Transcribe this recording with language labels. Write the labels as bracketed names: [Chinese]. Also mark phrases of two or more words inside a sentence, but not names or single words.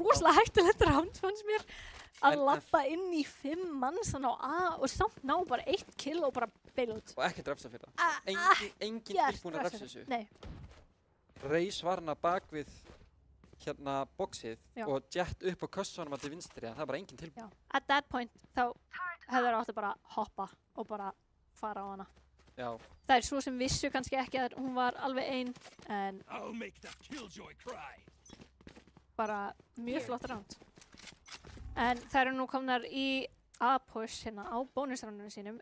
[Icelandic] rosalega hættulegt round fannst mér. Að labba inn í 5 manns þannig á A og samt ná bara 1 kill og bara [English] bail out. [Icelandic] Og ekkert refsa fyrir það. Engin tilbúin að refsa þessu. Nei. Reis var hana bak við hérna boxið og Jett upp á kössunum að til vinstri, en það er bara engin tilbúin. Já. [English] At that point [Icelandic] þá hefur það átt að bara hoppa og bara fara á hana. Já. Það er svo sem vissu kannski ekki að hún var alveg ein, en bara mjög flott round. En það eru nú komnar í A-push hérna á bónusránunum sínum.